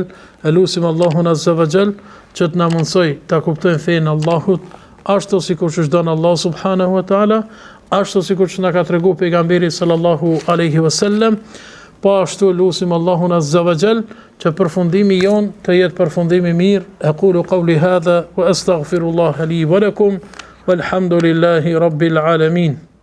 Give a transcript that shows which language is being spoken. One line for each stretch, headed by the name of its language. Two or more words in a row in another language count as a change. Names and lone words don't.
Albanian: Elusim Allahun
Arabic: عز وجل
Albanian: që të na mundsoj ta kuptojmë fenë Allahut, ashtu sikur që çdon Allah
Arabic: سبحانه وتعالى,
Albanian: ashtu sikur që na ka tregu pejgamberi
Arabic: صلى الله عليه وسلم.
Albanian: Po ashtu lusim Allahun
Arabic: عز وجل
Albanian: që përfundimi jon të jetë përfundimi mirë.
Arabic: أقول قولي هذا وأستغفر الله لي ولكم والحمد لله رب العالمين.